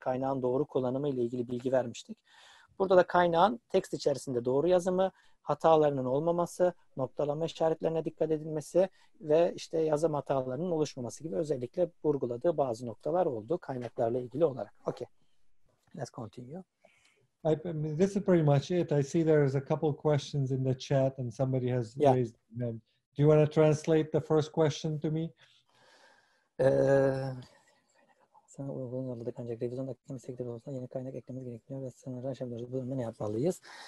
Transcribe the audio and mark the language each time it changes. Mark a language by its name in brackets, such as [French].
[Turkish] Kaynağın doğru kullanımı ile ilgili bilgi vermiştik. Burada da kaynağın tekst içerisinde doğru yazımı, hatalarının olmaması, noktalama işaretlerine dikkat edilmesi ve işte yazım hatalarının oluşmaması gibi özellikle vurguladığı bazı noktalar oldu kaynaklarla ilgili olarak. [English] Okay. Let's continue. This is pretty much it. I see there's a couple questions in the chat and somebody has raised their hand. Do you want to translate the first question to me? [Turkish] Sana uygun yolladık ancak revizyon hakkında istekleri olsa yeni kaynak eklememiz gerekiyor ve sınırlar aşabiliyoruz. Bu durumda ne yapmalıyız?